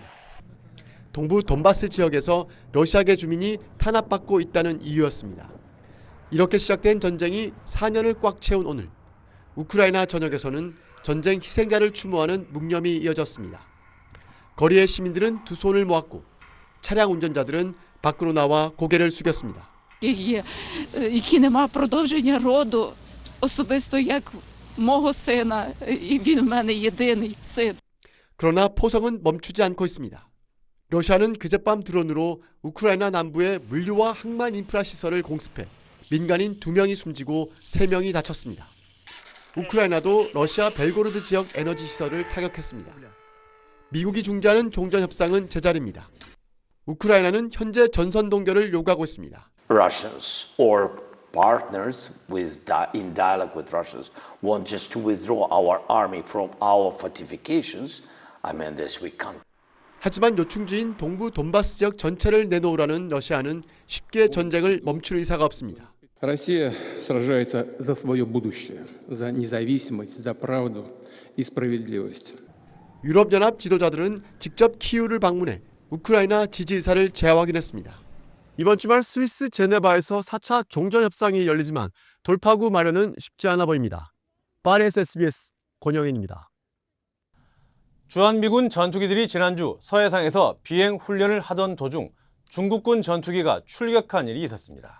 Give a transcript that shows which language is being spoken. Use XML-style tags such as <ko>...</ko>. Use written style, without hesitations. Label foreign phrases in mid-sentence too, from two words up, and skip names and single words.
<ko>동부 돈바스 지역에서 러시아계 주민이 탄압받고 있다는 이유였습니다. 이렇게 시작된 전쟁이 4년을 꽉 채운 오늘, 우크라이나 전역에서는 전쟁 희생자를 추모하는 묵념이 이어졌습니다. 거리의 시민들은 두 손을 모았고 차량 운전자들은 밖으로 나와 고개를 숙였습니다.</ko> <uk>Які нема продовження роду, особисто як мого сина, і він в мене єдиний син.</uk> <ko>그러나 포성은 멈추지 않고 있습니다. 러시아는 그젯밤 드론으로 우크라이나 남부의 물류와 항만 인프라 시설을 공습해 민간인 2명이 숨지고 3명이 다쳤습니다. 우크라이나도 러시아 벨고로드 지역 에너지 시설을 타격했습니다. 미국이 중재하는 종전 협상은 제자리입니다. 우크라이나는 현재 전선 동결을 요구하고 있습니다.</ko> <en>Russians or partners in dialogue with Russians want just to withdraw our army from our fortifications. I mean this we can't.</en> <ko>하지만 요충지인 동부 돈바스 지역 전체를 내놓으라는 러시아는 쉽게 전쟁을 멈출 의사가 없습니다.</ko> <ru>Россия сражается за свое будущее, за независимость, за правду и справедливость.</ru> <ko>유럽연합 지도자들은 직접 키우를 방문해 우크라이나 지지 의사를 재확인했습니다. 이번 주말 스위스 제네바에서 4차 종전 협상이 열리지만 돌파구 마련은 쉽지 않아 보입니다. 파리에서 SBS 권영인입니다. 주한미군 전투기들이 지난주 서해상에서 비행 훈련을 하던 도중 중국군 전투기가 출격한 일이 있었습니다.</ko>